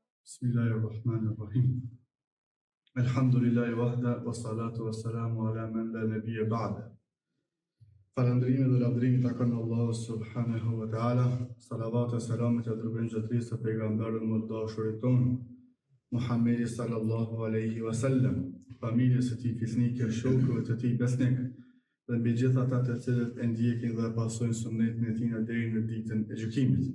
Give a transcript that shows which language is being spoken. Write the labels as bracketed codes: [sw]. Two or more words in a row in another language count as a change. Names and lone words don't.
[ar] بسم الله الرحمن الرحيم. الحمد لله وحده، والصلاة والسلام على من لا نبي بعده. [sq] Falëndrimi dhe lavdërimi takon Allahu [ar] سبحانه وتعالى. [sq] Salavat e selamet e dërgojnë gjatërisë të pejgamberit më dashurit tonë, Muhammedi [ar] صلى الله عليه وسلم, [sq] familjes së tij fisnike, shokëve të tij besnik, dhe mbi gjithë ata të cilët e ndjekin dhe pasojnë sunetin e tij deri në ditën e gjykimit.